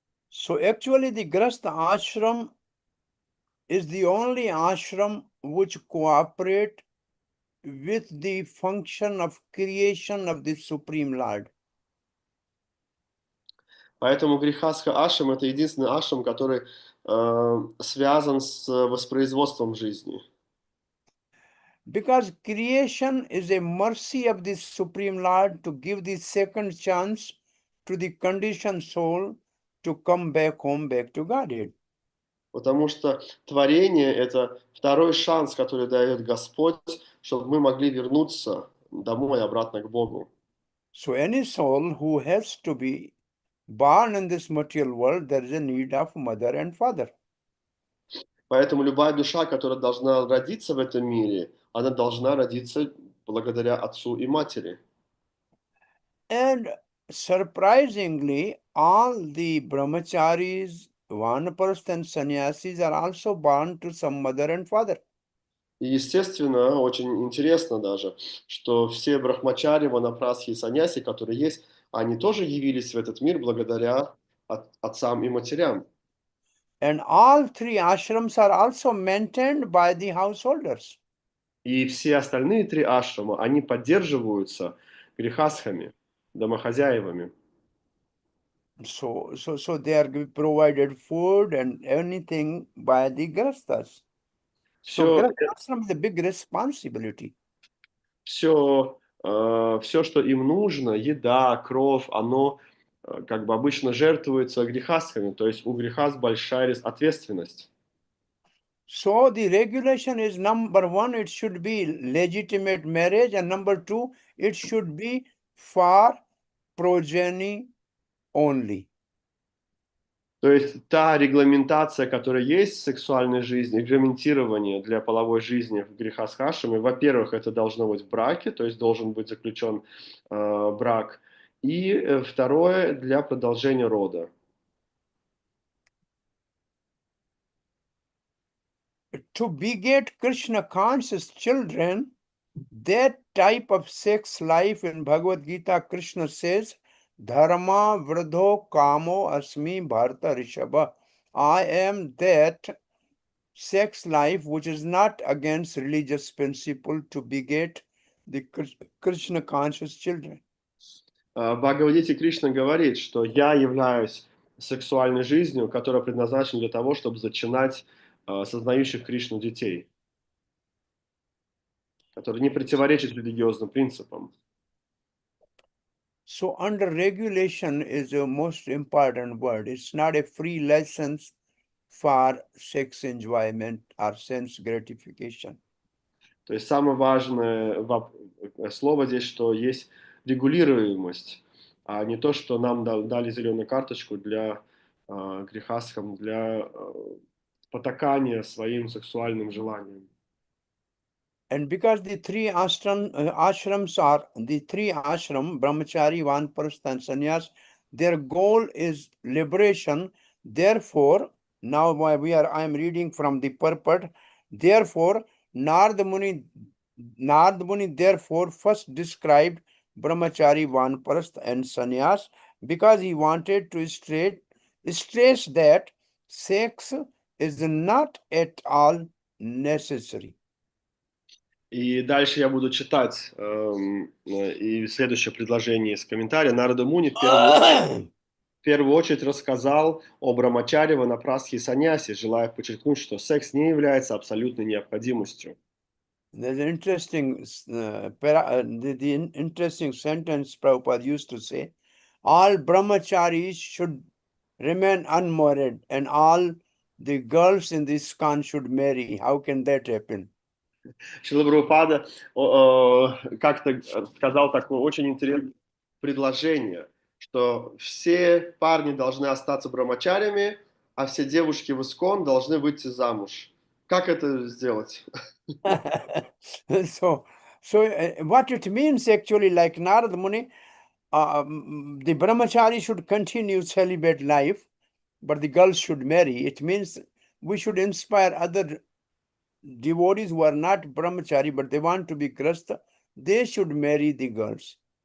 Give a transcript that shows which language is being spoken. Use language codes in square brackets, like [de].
[en] So actually the Grastha ashram is the only ashram which cooperate with the function of creation of the Supreme Lord. [ru] Поэтому грехастха ашрам – это единственный ашрам, который связан с воспроизводством жизни. [en] Because creation is a mercy of the Supreme Lord to give the second chance to the conditioned soul to come back home, back to Godhead. [ru] Потому что творение – это второй шанс, который дает Господь, чтобы мы могли вернуться домой, обратно к Богу. [en] So any soul who has to be born in this material world, there is a need of mother and father. [ru] Поэтому любая душа, которая должна родиться в этом мире, она должна родиться благодаря отцу и матери. [en] And surprisingly, all the brahmacharis, vanaprastha and sannyasis are also born to some mother and father. [ru] И, естественно, очень интересно даже, что все брахмачари, ванапрасхи и саньяси, которые есть, они тоже явились в этот мир благодаря отцам и матерям. [en] And all 3 ashrams are also maintained by the householders. [ru] И все остальные 3 ашрама, они поддерживаются грехастхами, домохозяевами. [en] So they are provided food and anything by the grasthas. So [ru] Все, [en] grasthashram is a big responsibility. [ru] все, все, что им нужно, еда, кров, оно как бы обычно жертвуется грехастхами, то есть у грехаст большая ответственность. [en] So the regulation is number 1, it should be legitimate marriage, and number 2, it should be for progeny only. [ru] То есть та регламентация, которая есть в сексуальной жизни, регламентирование для половой жизни в грехастхашаме, во-первых, это должно быть в браке, то есть должен быть заключен брак, и второе, для продолжения рода. [en] To beget Krishna conscious children, that type of sex life in Bhagavad Gita, Krishna says, [sa] Dharma vridho kamo asmi bharata rishabha. [en] I am that sex life which is not against religious principle to beget the Krishna conscious children. [ru] В Бхагавадгите Кришна говорит, что я являюсь сексуальной жизнью, которая предназначена для того, чтобы зачинать сознающих Кришну детей, которые не противоречат религиозным принципам. [en] So under regulation is the most important word. It's not a free license for sex enjoyment or sense gratification. [ru] То есть самое важное слово здесь, что есть регулируемость, а не то, что нам дали зеленую карточку для грехастхам, для потакания своим сексуальным желаниям. [en] And because the three ashrams are the three ashram, brahmachari, vanprastha, and sannyas, their goal is liberation. Therefore, now I am reading from the purport. Therefore, Narad Muni therefore first described brahmachari, vanprastha, and sannyas because he wanted to stress that sex is not at all necessary. [ru] И дальше я буду читать и следующее предложение из комментария. Нарада Муни в первую очередь рассказал о брамачаре, ванапрастхе и саньясе, желая подчеркнуть, что секс не является абсолютной необходимостью. [en] There's an interesting, the interesting sentence Prabhupada used to say, all brahmacharis should remain unmarried and all the girls in this ISKCON should marry. How can that happen? [ru] Шрила Прабхупада как-то сказал такое очень интересное предложение, что все парни должны остаться брамачарями, а все девушки в ИСККОН должны выйти замуж. Как это сделать? [en] so what it means actually, like Narad Muni, the brahmachari should continue celibate life, but the girls should marry. It means we should inspire other devotees who are not brahmachari, but they want to be grasta, they should marry the girls.